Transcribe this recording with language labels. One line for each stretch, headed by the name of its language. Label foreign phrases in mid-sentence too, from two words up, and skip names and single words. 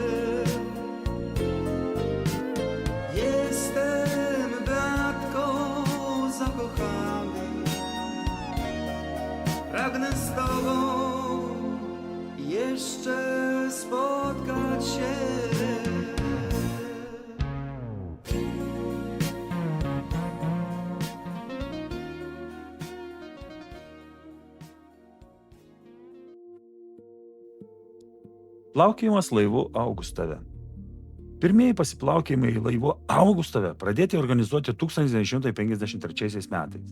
Polish: Jestem, Beatko, zakochany, pragnę z tobą jeszcze spotkać się.
Lithuanian: Plaukiojimas laivu Augustove. Pirmieji pasiplaukiojimai laivu Augustove pradėti organizuoti 1953 metais.